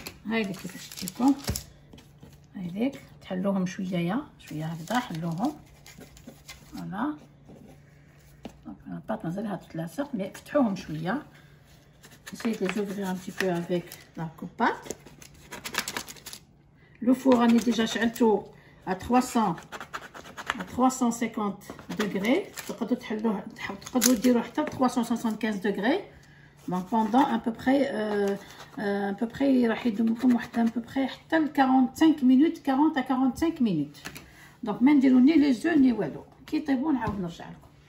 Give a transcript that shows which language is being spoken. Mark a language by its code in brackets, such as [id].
[ar] هايليك كيفاش تجيكم هايليك، تحلوهم شويه هكذا، حلوهم فوالا. دونك الباط مازالها تتلاصق مي فتحوهم شويه. [fr] essayez de les ouvrir un petit peu avec la coupate. Le four [ar] راني ديجا شعلته [fr] à 350 degrés. [ar] تقدروا تحلوه، تقدروا ديروا حتى 375 degrés. [fr] Donc pendant à peu près [ar] راح يدوم لكم واحد [fr] à peu près حتى 45 minutes، 40 à 45 minutes. [ar] Donc ما نديرو ني لي زو ني والو، كي يطيبوا نعاود نرجع لكم.